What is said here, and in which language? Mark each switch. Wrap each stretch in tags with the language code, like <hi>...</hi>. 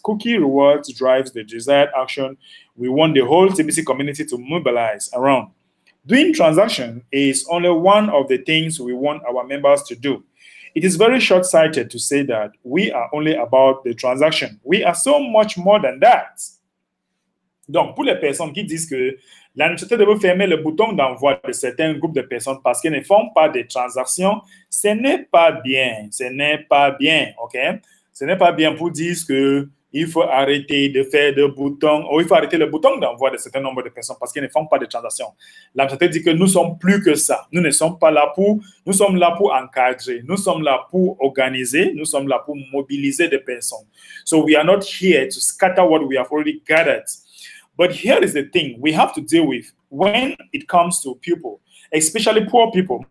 <en>Cookie rewards drives the desired action we want the whole TBC community to mobilize around. Doing transaction is only one of the things we want our members to do. It is very short-sighted to say that we are only about the transaction. We are so much more than that.</en> <fr>Donc, pour les personnes qui disent que l'administrateur devrait fermer le bouton d'envoi de certains groupes de personnes parce qu'ils ne font pas de transactions, ce n'est pas bien. Ce n'est pas bien, OK? Ce n'est pas bien pour dire que il faut arrêter de faire des boutons, ou il faut arrêter le bouton d'envoi de certains nombres de personnes parce qu'ils ne font pas de transactions. L'administrateur dit que nous sommes plus que ça. Nous ne sommes pas là nous sommes là pour encadrer, nous sommes là pour organiser, nous sommes là pour mobiliser des personnes.</fr> <en>So we are not here to scatter what we have already gathered. But here is the thing we have to deal with when it comes to people, especially poor people.</en>